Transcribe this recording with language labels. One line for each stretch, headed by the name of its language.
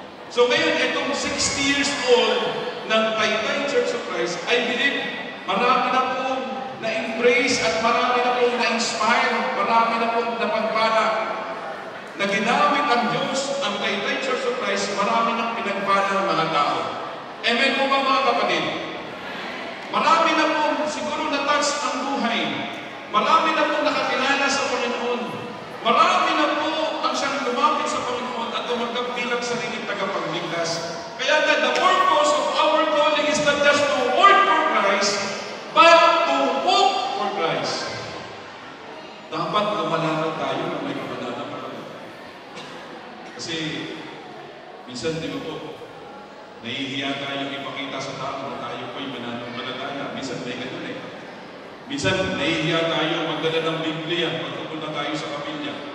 Filipino: So ngayon, itong 60 years old ng Taytay Church of Christ,
English: I believe,
Filipino: marami na pong na-embrace at marami na pong na-inspire, marami na pong napagpala na ginamit ang Diyos, ang Taytay Church of Christ, marami nang pinagpala ng mga tao. Amen po ba mga kapatid? Marami na pong siguro na-touch ang buhay. Marami na pong nakakilala sa Panginoon. Marami na po ang siyang lumapit sa Panginoon at tumanggap bilang sariling tagapagligtas. Kaya nga,
English: the purpose of our calling is not just to work for Christ, but to walk for Christ.
Filipino: Dapat lumalaman tayo ng may kabanata pa. Kasi, minsan di ba po, nahihiya tayo ipakita sa tao na tayo po'y mananampalataya. Minsan may ganun eh. Minsan nahihiya tayo magdala ng Biblia pag pupunta tayo sa kapilya.